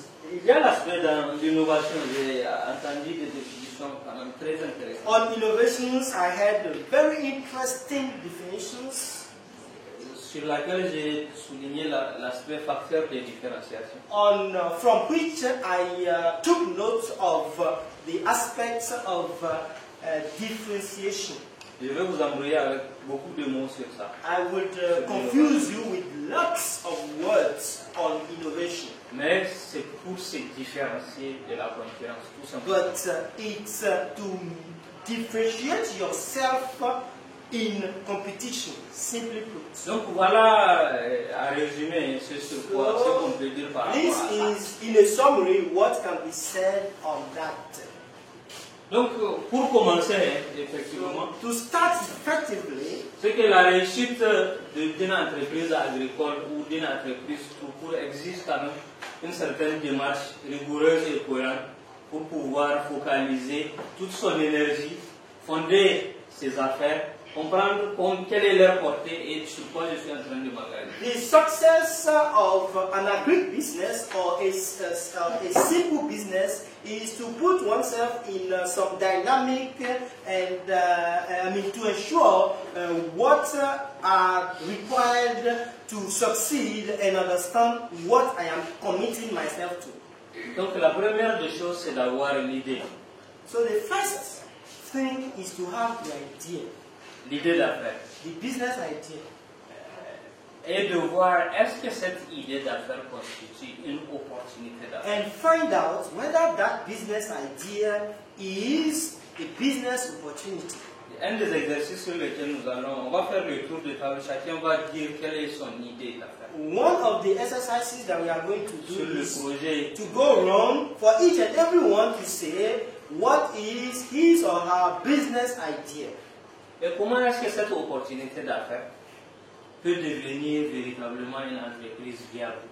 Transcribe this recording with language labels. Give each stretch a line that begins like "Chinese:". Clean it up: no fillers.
French: Il y a l'aspect d'innovation, j'ai entendu des définitions quand même très intéressantes.
English: On innovations, I had very interesting definitions.
French: Sur laquelle j'ai souligné l'aspect facteur de différenciation.
English: From which I took note of the aspects of differentiation.
French: Je vais vous embrouiller avec beaucoup de mots sur ça.
English: I would confuse you with lots of words on innovation.
French: Mais c'est pour se différencier de la concurrence, tout simplement.
English: But it's to differentiate yourself in competition, simply put.
French: Donc voilà, à résumer, ce qu'on peut dire par rapport à ça.
English: This is, in a summary, what can be said on that.
French: Donc, pour commencer, effectivement,
English: to start effectively,
French: c'est que la réussite d'une entreprise agricole ou d'une entreprise tout court existe quand même une certaine démarche rigoureuse et cohérente pour pouvoir focaliser toute son énergie, fonder ses affaires, comprendre quelle est leur portée et sur quoi je suis en train de m'engager.
English: The success of an agri-business or a simple business is to put oneself in some dynamic and to ensure what are required to succeed and understand what I am committing myself to.
French: Donc la première des choses, c'est d'avoir une idée.
English: So the first thing is to have the idea.
French: L'idée d'affaires.
English: The business idea.
French: Et de voir est-ce que cette idée d'affaires constitue une opportunité d'affaires.
English: And find out whether that business idea is a business opportunity.
French: Un des exercices sur lesquels on va faire le tour de table, chacun va dire quelle est son idée d'affaires.
English: One of the exercises that we are going to do
French: sur le
English: is
French: projet.
English: To go around for each and everyone to say what is his or her business idea.
French: Et comment est-ce que cette opportunité d'affaires peut devenir véritablement une entreprise viable?